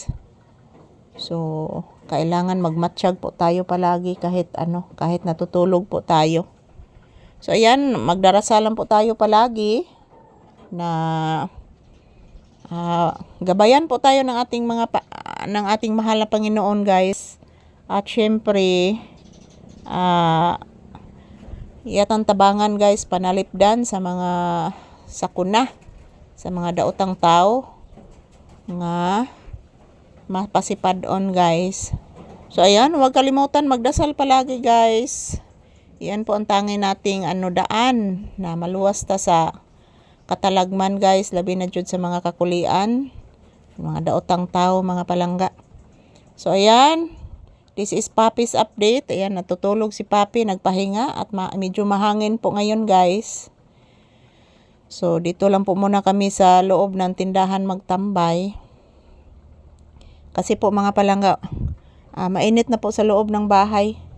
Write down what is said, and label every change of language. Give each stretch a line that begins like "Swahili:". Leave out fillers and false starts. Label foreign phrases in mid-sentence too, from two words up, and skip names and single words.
Filipino: So, kailangan magmatsyag po tayo palagi kahit kahit natutulog po tayo. So ayan, magdarasalan po tayo palagi na gabayan po tayo ng ating ng ating mahal na Panginoon guys. At syempre
Cebuano: iyatang tabangan guys, panalipdan sa mga sakuna, sa mga daotang tao nga mapasipad-on guys.
Filipino: So ayan, huwag kalimutan magdasal palagi guys. Yan po ang tangi nating daan
Cebuano: na maluwas ta sa katalagman guys, labi na jud sa mga kakulian, mga daotang tao mga palangga.
English: So ayan, this is Papi's update.
Filipino: Ayan, natutulog si Papi, nagpahinga at medyo mahangin po ngayon guys. So dito lang po muna kami sa loob ng tindahan magtambay. Kasi po mga palangga, mainit na po sa loob ng bahay.